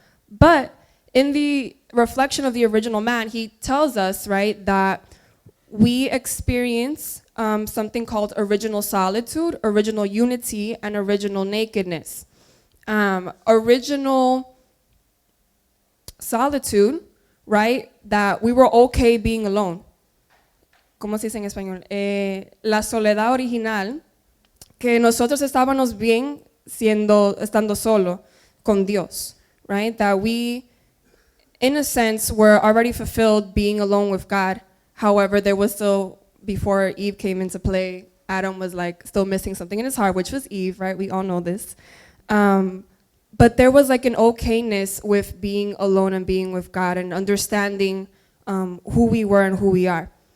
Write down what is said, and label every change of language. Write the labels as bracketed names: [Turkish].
[English] But in the reflection of the original man, he tells us, right, that we experience something called original solitude, original unity, and original nakedness. Original solitude, right, that we were okay being alone. [Spanish] ¿Cómo se dice en español? La soledad original, que nosotros estábamos bien estando solo con Dios, [English] right? That we, in a sense, were already fulfilled being alone with God. However, there was still, before Eve came into play, Adam was like still missing something in his heart, which was Eve, right? We all know this. But there was like an okayness with being alone and being with God and understanding who we were and who we are.